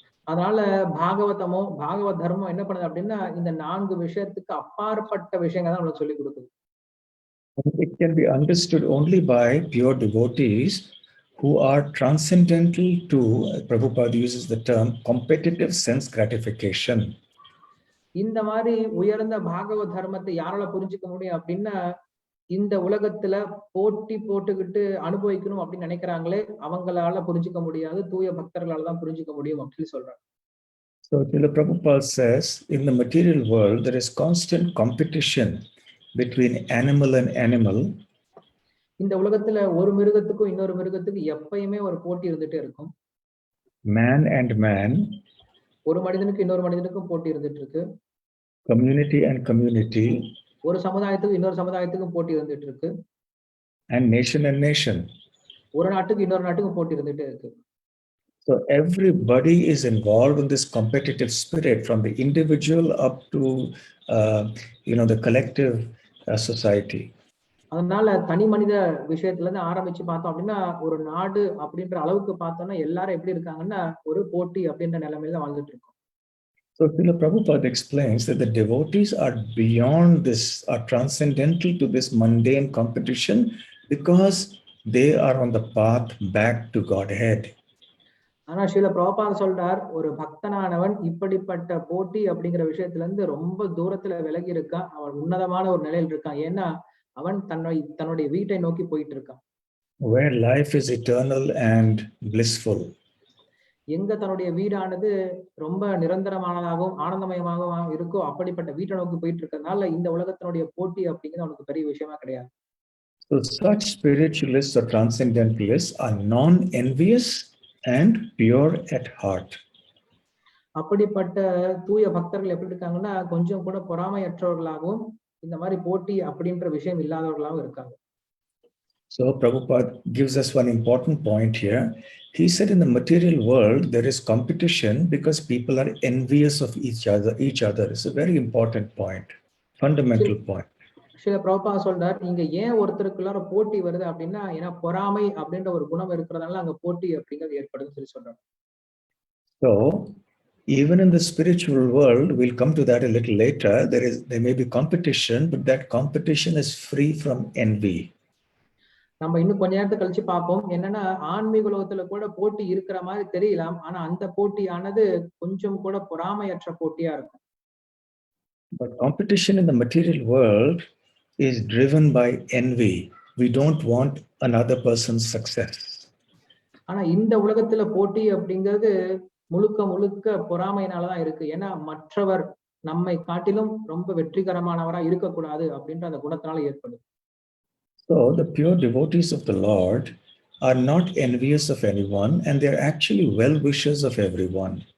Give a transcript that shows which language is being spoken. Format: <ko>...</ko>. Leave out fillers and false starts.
<ta>அதனால பாகவத் தர்மம் என்ன பண்ணுது அப்படின்னா இந்த 4 விஷயத்துக்கு அப்பாற்பட்ட விஷயங்கள் தான் நமக்கு சொல்லி கொடுக்குது.</ta> <en>It can be understood only by pure devotees who are transcendental to, Prabhupada uses the term, competitive sense gratification.</en> <ta>இந்த மாதிரி உயர்ந்த பாகவத் தர்மத்தை யாரால புரிஞ்சுக்க முடியும் அப்படின்னா இந்த உலகத்துல போட்டி போட்டுக்கிட்டு அனுபவிக்கணும் அப்படின்னு நினைக்கிறாங்களே அவங்களால புரிஞ்சுக்க முடியாது, தூய பக்தர்களால தான் புரிஞ்சுக்க முடியும் அப்படின்னு சொல்றாங்க.</ta> <en>So Srila Prabhupada says, in the material world there is constant competition between animal and animal.</en> <ta>இந்த உலகத்துல ஒரு மிருகத்துக்கும் இன்னொரு மிருகத்துக்கும் எப்பயுமே ஒரு போட்டி இருந்துட்டே இருக்கும்.</ta> <en>Man and man.</en> <ta>ஒரு மனிதனுக்கு இன்னொரு மனிதனுக்கும் போட்டி இருந்துட்டு இருக்கு.</ta> <en>Community and community.</en> <ta>ஒரு சமுதாயத்துக்கு இன்னொரு சமுதாயத்துக்கும் போட்டி இருந்துட்டு இருக்கு.</ta> <en>And nation and nation.</en> <ta>ஒரு நாட்டுக்கு இன்னொரு நாட்டுக்கும் போட்டி இருந்துட்டே இருக்கு.</ta> <en>So everybody is involved in this competitive spirit, from the individual up to the collective society.</en> <ta>அதனால தனி மனித விஷயத்துல இருந்து ஆரம்பிச்சு பார்த்தோம் அப்படின்னா ஒரு நாடு அப்படின்ற அளவுக்கு பார்த்தோம்னா எல்லாரும் எப்படி இருக்காங்கன்னா ஒரு போட்டி அப்படின்ற நிலைமையில வாழ்ந்துட்டு இருக்கோம்.</ta> <en>So Srila Prabhupada explains that the devotees are beyond this, are transcendental to this mundane competition because they are on the path back to Godhead.</en> <ta>ஆனா ஸ்ரீல பிரபுபாத சொல்றார் ஒரு பக்தனானவன் இப்படிப்பட்ட போட்டி அப்படிங்கிற விஷயத்துல இருந்து ரொம்ப தூரத்துல விலகி இருக்கான். அவன் உன்னதமான ஒரு நிலையில் இருக்கான். ஏன்னா அவன் தன்னுடைய வீட்டை நோக்கி போயிட்டு இருக்கான்.</ta> <en>Where life is eternal and blissful.</en> <ta>எங்க தன்னுடைய வீடானது ரொம்ப நிரந்தரமானதாகவும் ஆனந்தமயமாகவும் இருக்கோ அப்படிப்பட்ட வீட்டை நோக்கி போயிட்டு இருக்கறதுனால இந்த உலகத்தினுடைய போட்டி அப்படிங்கிறது அவனுக்கு பெரிய விஷயமா கிடையாது.</ta> <en>So such spiritualists or transcendentalists are non-envious and pure at heart.</en> <ta>அப்படிப்பட்ட தூய பக்தர்கள் எப்படி இருக்காங்கன்னா கொஞ்சம் கூட பொறாமையற்றவர்களாகவும் இந்த மாதிரி போட்டி அப்படின்ற விஷயம் இல்லாதவர்களாகவும் இருக்காங்க.</ta> <en>So Prabhupada gives us one important point here. He said in the material world, there is competition because people are envious of each other. It's a very important point, fundamental point.</en> <ta>சில பிரபுபா சொல்றார், இங்க ஏன் ஒருத்தருக்குள்ளார போட்டி வருது அப்படின்னா, ஏன்னா பொறாமை அப்படின்ற ஒரு குணம் இருக்கிறதுனால அங்க போட்டி அப்படிங்கிறது ஏற்படுதுன்னு சொல்லி சொல்றாங்க.</ta> <en>So even in the spiritual world, we'll come to that a little later, there may be competition, but that competition is free from envy.</en> <ta>நம்ம இன்னும் கொஞ்ச நேரத்தை கழிச்சு பார்ப்போம். என்னன்னா ஆன்மீக உலகத்துல கூட போட்டி இருக்கிற மாதிரி தெரியலாம். ஆனா அந்த போட்டியானது கொஞ்சம் கூட பொறாமையற்ற போட்டியா இருக்கும்.</ta> <en>But competition in the material world is driven by envy. We don't want another person's success.</en> <ta>ஆனா இந்த உலகத்துல போட்டி அப்படிங்கிறது முழுக்க முழுக்க பொறாமையினாலதான் இருக்கு. ஏன்னா மற்றவர் நம்மை காட்டிலும் ரொம்ப வெற்றிகரமானவரா இருக்கக்கூடாது அப்படின்ற அந்த குணத்தினால ஏற்படுது.</ta> <en>So the pure devotees of the Lord are not envious of anyone, and they're actually well-wishers of everyone.</en>